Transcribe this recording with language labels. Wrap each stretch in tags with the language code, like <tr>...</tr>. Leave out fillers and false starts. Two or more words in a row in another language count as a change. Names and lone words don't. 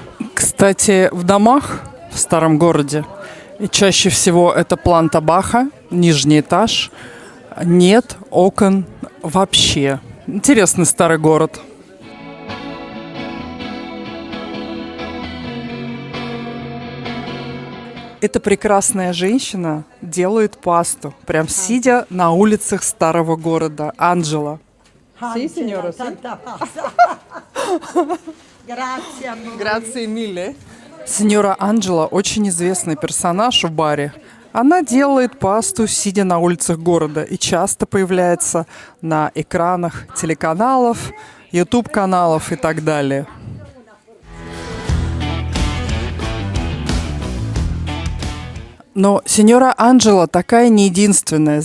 <ru>Кстати, в домах в старом городе, и чаще всего это планта Баха, нижний этаж, нет окон вообще. Интересный старый город. Эта прекрасная женщина делает пасту, прям сидя на улицах старого города. Анджела.</ru> <it>Sì, signora, sì. Grazie mille.</it> <ru>Сеньора Анджела очень известный персонаж в Бари. Она делает пасту, сидя на улицах города, и часто появляется на экранах телеканалов, YouTube-каналов и так далее. Но сеньора Анджела такая не единственная.</ru>